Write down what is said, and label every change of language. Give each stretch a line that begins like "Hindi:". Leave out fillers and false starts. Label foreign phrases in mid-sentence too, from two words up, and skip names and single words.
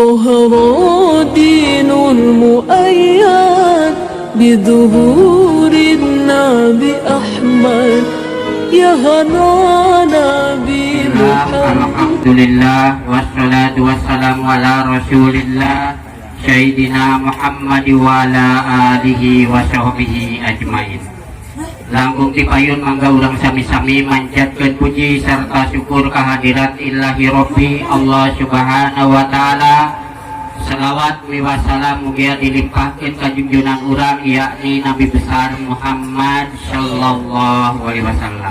Arabic: ظهر دين المؤيد بظهور النبي أحمد يا هنا نبي محمد. الحمد لله والصلاة والسلام على رسول الله سيدنا محمد وعلى آله وصحبه أجمعين.
Sundanese: Langkung tipayun mangga urang sami-sami manjatkeun puji serta syukur kehadirat
Arabic: إلهي ربي الله سبحانه وتعالى.
Sundanese: Salawat miwa salam mugia dilimpahkeun ka junjungan urang yakni Nabi besar Muhammad
Arabic: صلى الله عليه وسلم.